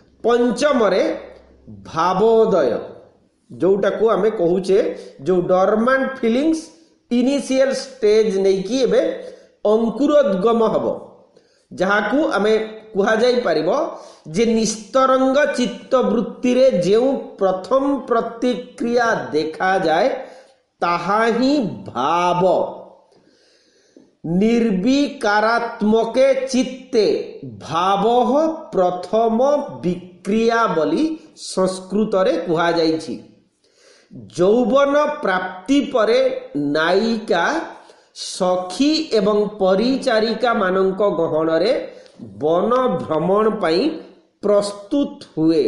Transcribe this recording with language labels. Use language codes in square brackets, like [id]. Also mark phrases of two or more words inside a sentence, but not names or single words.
[or] ପଞ୍ଚମରେ ଭାବୋଦୟ ଯୋଟା କୁ ଆମେ କହୁଛେ ଯେ [en] dormant feelings initial stage [or] ନାହିଁ କି ଏବେ ଅଙ୍କୁରୋଦ୍ଗମ ହେବ ଯାହାକୁ ଆମେ କୁହା ଯାଇ ପାରିବ ଯେ ନିସ୍ତରଙ୍ଗ ଚିତ୍ତ ବୃତ୍ତି ରେ ଯେଉଁ ପ୍ରଥମ ପ୍ରତିକ୍ରିୟା ଦେଖା ଯାଏ ତାହା ହିଁ [sa] भाव निर्विकारात्मके चित्ते भाव प्रथम विक्रिया [or] ବୋଲି ସଂସ୍କୃତ ରେ କୁହା ଯାଇଛି। ଯୌବନ ପ୍ରାପ୍ତି ପରେ ନାୟିକା ସଖୀ ଏବଂ ପରିଚାରିକା ମାନଙ୍କ ଗହଣ ରେ ବନ ଭ୍ରମଣ ପାଇଁ ପ୍ରସ୍ତୁତ ହୁଏ।